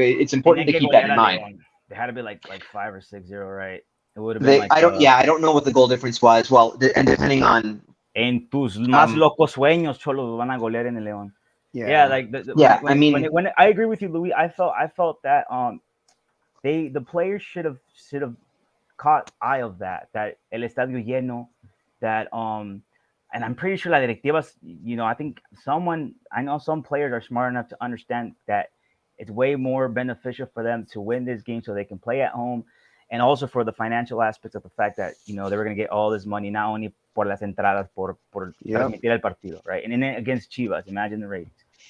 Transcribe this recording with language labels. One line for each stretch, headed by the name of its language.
English: It's important to keep that in mind. They had to be like 5 or 6-0, right? It would have been. I don't know what the goal difference was. Well, and depending on.
Spanish: En tus más locos sueños, Xolos van a golear en el León.
English: When I agree with you, Louis. I felt that the players should have caught eye of that
Spanish: el estadio lleno,
English: that and I'm pretty sure
Spanish: la directivas,
English: I know some players are smart enough to understand that it's way more beneficial for them to win this game so they can play at home, and also for the financial aspects of the fact that they were going to get all this money, not only
Spanish: por las entradas, por transmitir el partido,
English: right? And then against Chivas, imagine the ratings.